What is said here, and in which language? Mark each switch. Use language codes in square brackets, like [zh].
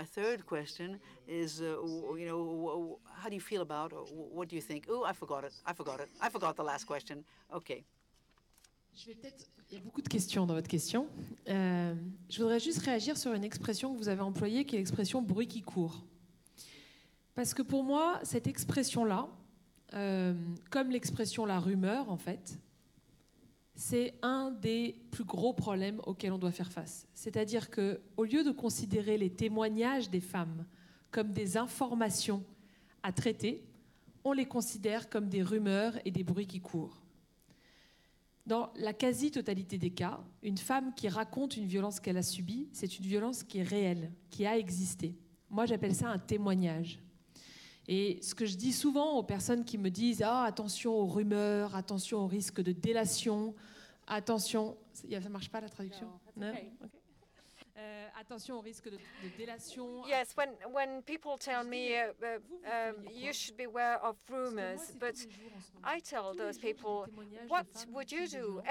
[en] And my third question is, how do you feel about, or what do you think? Oh, I forgot it. I forgot the last question. Okay. [fr] Il y a beaucoup de questions dans votre question. Je voudrais juste réagir sur une expression que vous avez employée, qui est l'expression bruit qui court. Parce que pour moi, cette expression-là, comme l'expression la rumeur, en fait, c'est un des plus gros problèmes auxquels on doit faire face. C'est-à-dire qu'au lieu de considérer les témoignages des femmes comme des informations à traiter, on les considère comme des rumeurs et des bruits qui courent. Dans la quasi-totalité des cas, une femme qui raconte une violence qu'elle a subie, c'est une violence qui est réelle, qui a existé. Moi, j'appelle ça un témoignage. Et ce que je dis souvent aux personnes qui me disent « Ah, attention aux rumeurs, attention au risque de délation, attention... » Ça ne marche pas la traduction? Non, okay. Attention au risque de délation. [en] Yes, when people tell me you should beware of rumors, but I tell those people, what would you do?